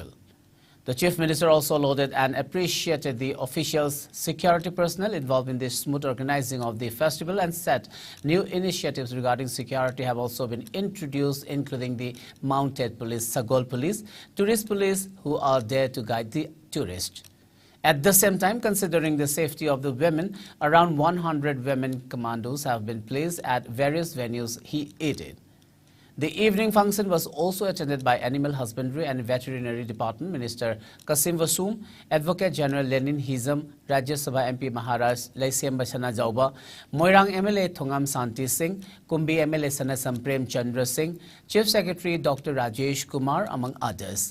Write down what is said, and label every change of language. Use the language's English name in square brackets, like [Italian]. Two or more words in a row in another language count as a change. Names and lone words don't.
[English] The Chief Minister also lauded and appreciated the officials, security personnel involved in the smooth organizing of the festival and said new initiatives regarding security have also been introduced, including the mounted police, Sagol police, tourist police who are there to guide the tourists. At the same time, considering the safety of the women, around 100 women commandos have been placed at various venues, he added. The evening function was also attended by Animal Husbandry and Veterinary Department Minister Kasim Vasum, Advocate General Lenin Hizam, Rajya Sabha MP Maharaj Laisiem Bachana Jauba, Moirang MLA Thongam Santi Singh, Kumbi MLA Sanasam Prem Chandra Singh, Chief Secretary Dr. Rajesh Kumar, among others.